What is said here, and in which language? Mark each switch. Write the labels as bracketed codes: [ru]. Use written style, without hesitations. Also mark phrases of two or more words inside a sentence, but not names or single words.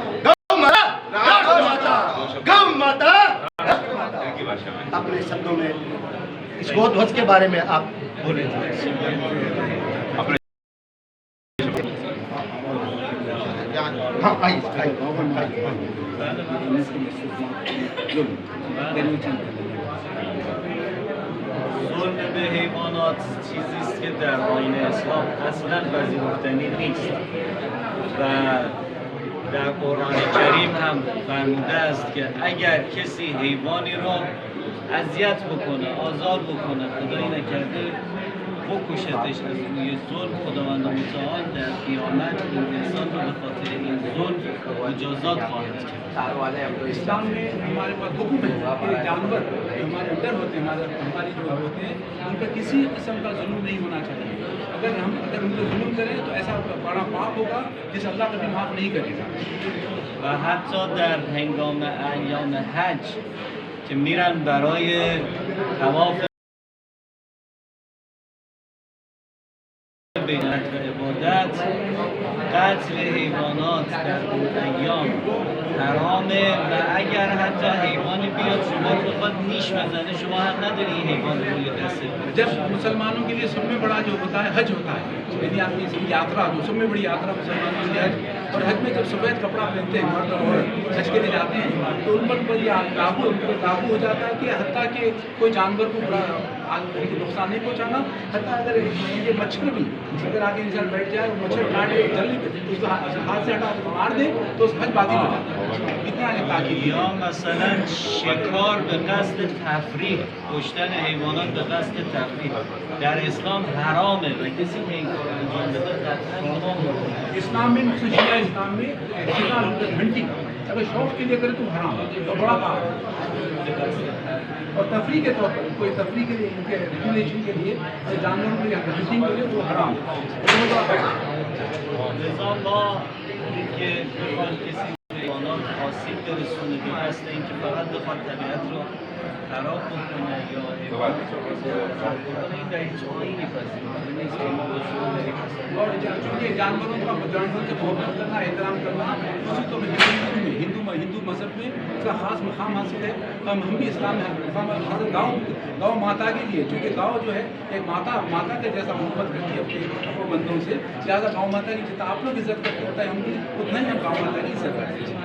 [hi] गौ माता, गौ माता। अपने शब्दों में इस गौ ध्वज के बारे में आप बोले। हाँ आइए। [fa] ظلم به حیوانات چیزی است که در آیین اسلام اصلا پذیرفتنی نیست و در قرآن کریم هم فرموده است که اگر کسی حیوانی را اذیت بکنه، آزار بکنه، خدایی نکرده بکشتش از روی ظلم، خداوند متعال در قیامت این انسان رو به خاطر این ظلم مجازات خواهد کرد. [hi] इस्लाम में हमारे पास हुक्म है कि जानवर जो हमारे अंदर होते हैं, हमारी जो होते हैं, उन पर किसी किस्म का जुल्म नहीं होना चाहिए। अगर उन पर जुल्म करें तो ऐसा बड़ा पाप होगा जिसे अल्लाह कभी माफ़ नहीं करेगा। [fa] و حتی در هنگام ایام حج که میرن برای طواف بینت و عبادت، قتل حیوانات در اون ایام حرامه و اگر حتی حیوانی بیاد شما رو بخواد نیش بزنه، شما حق نداری این حیوان رو روی دست بگیری. [hi] जब मुसलमानों के लिए सब में बड़ा जो होता है हज होता है, यदि आपकी यात्रा जो सब में बड़ी यात्रा मुसलमानों की हज, और हज में जब सफ़ेद कपड़ा पहनते हैं मर्द और हज के लिए जाते हैं, तो उन पर काबू हो जाता है कि हत्ता कि कोई जानवर को बड़ा नुकसान नहीं पहुँचाना। हत्ता अगर ये मच्छर भी अगर आगे इंसान बैठ जाए और मच्छर काट के जल्दी उसको हाथ से हटा के मार दे तो उस हज बातिल हो जाता है। इतना है ताकि [fa] یا مثلا شکار به قصد تفریح، کشتن حیوانات به قصد تفریح در اسلام حرامه و کسی که این کار انجام بده قطعا گناه میکنه. [hi] इस्लाम में शिया इस्लाम में शिकार हंटिंग अगर शौक के लिए करे तो हराम है, तो बड़ा पाप है। और तफरी के तौर पर कोई तफरी के लिए इनके रिक्रिएशन के लिए जानवरों के लिए हंटिंग के लिए वो हराम है। [fa] لذا ما که بخواد کسی حیوانات آسیب برسونه به قصد اینکه فقط بخواد طبیعت رو خراب بکنه یا حیوانات رو خراب بکنه، این در هیچ آیینی پذیرفته نیست که ما به شما داریم. [hi] और चूँकि जानवरों से मोहब्बत करना, एहतराम करना, उसी तो हिंदू मज़हब में इसका ख़ास मकाम हासिल है। हम भी इस्लाम में गौ माता के लिए, चूँकि गौ जो है एक माता के जैसा मोहब्बत करती है अपने बंदों से, लिहाजा गौ माता की जितना आप लोग इज्जत करते होता है हम भी उतना ही हम गौ माता की इज्जत करते हैं।